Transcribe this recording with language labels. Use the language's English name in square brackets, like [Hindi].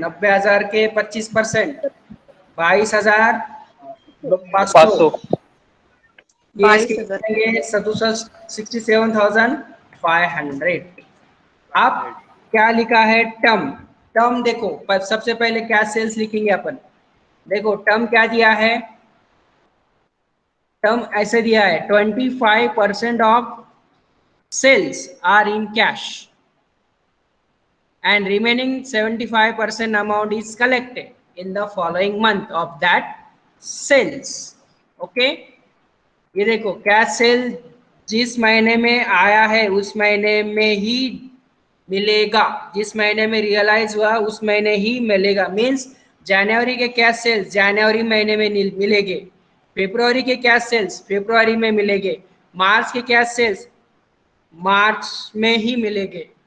[Hindi] 90,000 के 25%, 22,500। ये इसके 67,500। अब क्या लिखा है? टर्म देखो, पर सबसे पहले क्या सेल्स लिखेंगे अपन? देखो टर्म क्या दिया है? टर्म ऐसे दिया है [English] 25% of sales are in cash and remaining 75% amount is collected in the following month of that sales. [Hindi] Okay, ये देखो कैश सेल जिस महीने में आया है उस महीने में ही मिलेगा, जिस महीने में रियलाइज हुआ उस महीने ही मिलेगा। मीन्स जनवरी के कैश सेल्स जनवरी महीने में मिलेंगे, फरवरी के कैश सेल्स फरवरी में मिलेंगे, मार्च के कैश सेल्स मार्च में ही मिलेंगे।